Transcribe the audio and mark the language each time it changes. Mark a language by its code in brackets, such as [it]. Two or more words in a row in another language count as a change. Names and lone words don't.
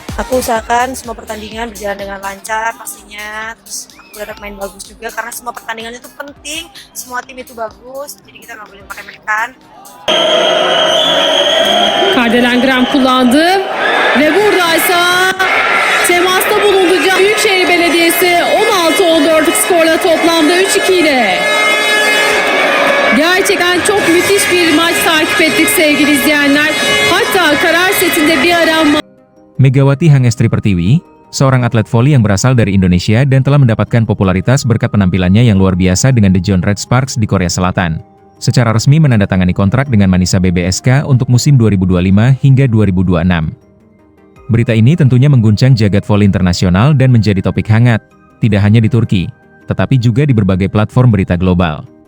[id] Aku usahakan semua pertandingan berjalan dengan lancar pastinya, terus aku berharap main bagus juga karena semua pertandingan itu penting, semua tim itu bagus, jadi kita nggak boleh meremehkan. [tr] Kardelen Graham kullandı ve buradaysa temasta bulundu Büyükşehir Belediyesi 16-14'lük skorla toplamda 3-2 ile. Gerçekten çok müthiş bir maç takip ettik sevgili izleyenler. Hatta karar setinde bir ara [id] Megawati Hangestri Pertiwi, seorang atlet voli yang berasal dari Indonesia dan telah mendapatkan popularitas berkat penampilannya yang luar biasa dengan The John Red Sparks di Korea Selatan, secara resmi menandatangani kontrak dengan Manisa BBSK untuk musim 2025 hingga 2026. Berita ini tentunya mengguncang jagat voli internasional dan menjadi topik hangat, tidak hanya di Turki, tetapi juga di berbagai platform berita global.